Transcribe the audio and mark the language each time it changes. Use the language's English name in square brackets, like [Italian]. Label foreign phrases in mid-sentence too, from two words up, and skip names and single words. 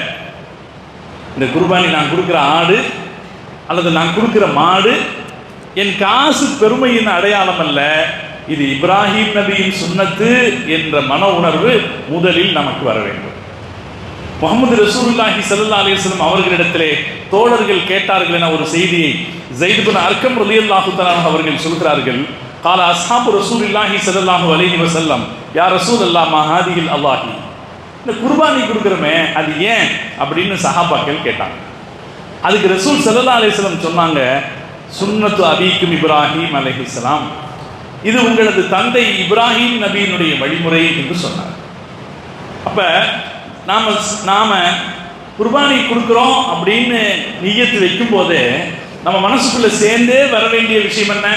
[Tamil] இந்த குர்பானி நான் கொடுக்கிற ஆடு அல்லது நான் கொடுக்கிற மாடு என் காசு பெருமையின் அடையாளம் அல்ல. இது இப்ராஹிம் நபியின் சுன்னத்து என்ற மன உணர்வு முதலில் நமக்கு வர வேண்டும். முஹம்மது [Arabic] رسول الله صلى الله عليه وسلم [Tamil] அவர்களிடத்திலே தோழர்கள் கேட்டார்கள் என ஒரு செய்தியை ஸைத் பின் அர்கம் [Arabic] رضي الله تعالى [Tamil] அவர்கள் சொல்கிறார்கள். [Arabic] قال اصحاب رسول الله صلى الله عليه وسلم يا رسول الله ما هذه الاضاحي. [Tamil] இந்த குர்பானி கொடுக்குறமே அது ஏன் அப்படின்னு சஹாபாக்கள் கேட்டாங்க. அதுக்கு ரசூல் [Arabic] صلى الله عليه وسلم [Tamil] சொன்னாங்க, [Arabic] سنة أبيكم إبراهيم عليه السلام, [Tamil] இது உங்களது தந்தை இப்ராஹிம் நபியினுடைய வழிமுறை என்று சொன்னார். அப்ப நாம குர்பானி கொடுக்குறோம் அப்படின்னு நியத்து வைக்கும் போதே நம்ம மனசுக்குள்ள சேர்ந்தே வர வேண்டிய விஷயம் என்ன?